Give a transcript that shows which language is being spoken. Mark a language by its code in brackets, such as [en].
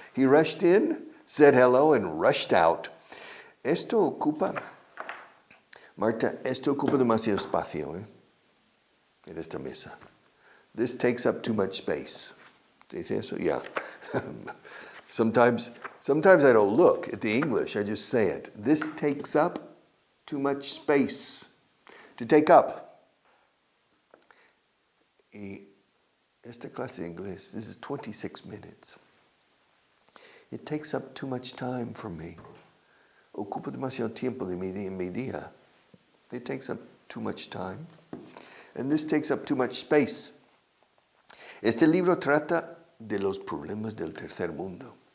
[en] He rushed in, said hello, and rushed out. [es] Esto ocupa, Marta, esto ocupa demasiado espacio en esta mesa. [en] This takes up too much space. [es] ¿Se dice eso? [en] Yeah. Sometimes I don't look at the English, I just say it. This takes up too much space. To take up. [es] Y esta clase de inglés, [en] this is 26 minutes. It takes up too much time for me. [es] Ocupa demasiado tiempo de mi día. [en] It takes up too much time. And this takes up too much space. [es] Este libro trata de los problemas del tercer mundo.